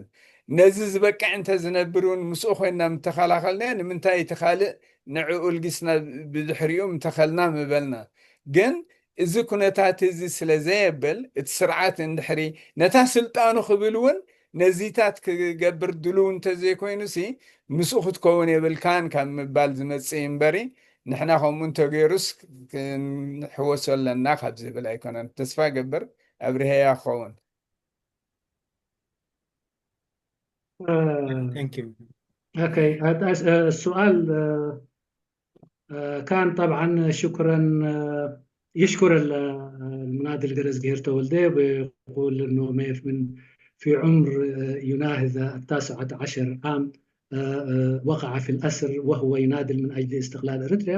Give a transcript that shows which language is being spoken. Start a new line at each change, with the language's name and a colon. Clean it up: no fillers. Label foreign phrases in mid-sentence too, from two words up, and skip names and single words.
Tigrinya: ነዚ ዝበቅዕ እንተዝነብሩን ምስኡ ኮይንና ምተኸላኸልና ንምንታይ እቲ ካልእ ንዕኡ ልጊስና ብድሕሪኡ ምተኸልና ምበልና ግን እዚ ኩነታት እዚ ስለዘየብል እቲ ስርዓት እንድሕሪ ነታ ስልጣኑ ክብል እውን ነዚታት ክገብር ድልው እንተዘይኮይኑሲ ምስኡ ክትከውን የብልካን ካብ ምባል ዝመፅእ እምበሪ ንሕና ከምኡ እንተገይሩስ ክንሕወሶ ኣለና ካብ ዝብል ኣይኮነን ተስፋ ገብር ኣብርሄያ ክኸውን
Arabic: اوكي السؤال كان طبعا شكرا يشكر المنادي القرز جير تولدي ويقول انه في عمر يناهز 19 عام وقع في الأسر وهو ينادل من أجل استقلال إريتريا